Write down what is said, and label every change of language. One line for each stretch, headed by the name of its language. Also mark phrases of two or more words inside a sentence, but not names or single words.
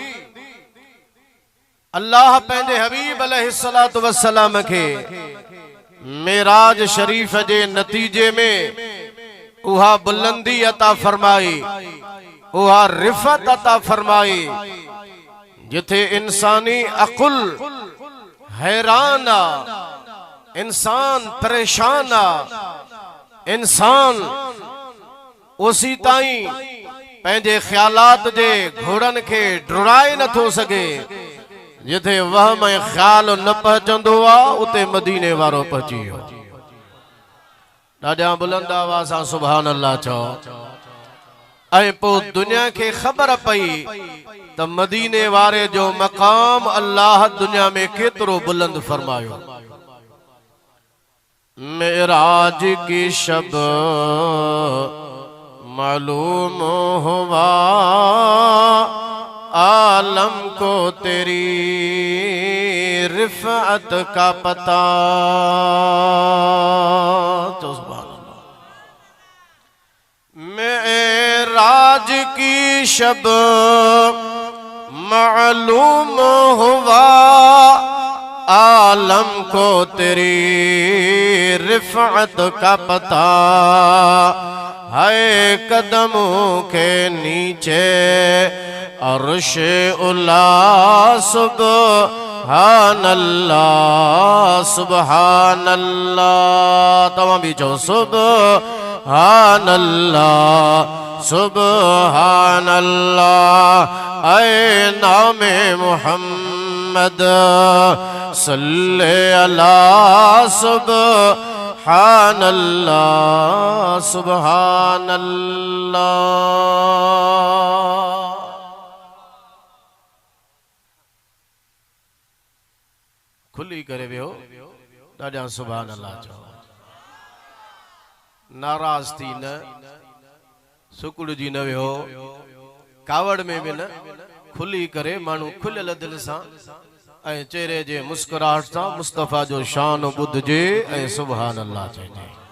Sindhi: अल्लाह पंहिंजे हबीब
Arabic: عليه الصلاة والسلام
Sindhi: के मेराज शरीफ जे नतीजे में उहा बुलंदी अता फरमाई, उहा रिफत अता फरमाई जिथे इंसानी अकुल हैरान आ, इंसान परेशान आ, इंसान उसी ताई पंहिंजे ख्यालात जे घोड़न के डुराए न थो सके। जिथे वहम ऐं ख्याल न पहुचंदो आ उते मदीने वारो पहुची वियो। ॾाढा बुलंद आवाज़ सां
Arabic: سبحان الله
Sindhi: चओ। ऐं पोइ दुनिया के ख़बर पई त मदीने वारे जो मकाम अल्लाह दुनिया में केतिरो बुलंद फरमायो।
Urdu: معراج کی شب معلوم ہوا عالم کو تیری رفعت کا پتا.
Arabic: तो سبحان الله.
Urdu: معراج کی شب معلوم ہوا عالم کو تیری رفعت کا پتا. ہے قدموں کے نیچے عرش علا
Arabic: سبحان الله سبحان الله.
Sindhi: तमाम भी चो
Arabic: سبحان الله سبحان الله.
Urdu: اے نامِ محمد
Arabic: صلِّ على سبحان الله سبحان الله.
Sindhi: खुली करे वियो ॾाढा
Arabic: سبحان الله
Sindhi: चओ। नाराज थी न सुकुड़ जी न वियो, कावड़ में भी न, खुली करे मानू खुलियल दिल सां ऐं चेहरे जे मुस्कुराहट सां मुस्तफ़ा जो शान ॿुधजे ऐं
Arabic: سبحان الله
Sindhi: चइजे।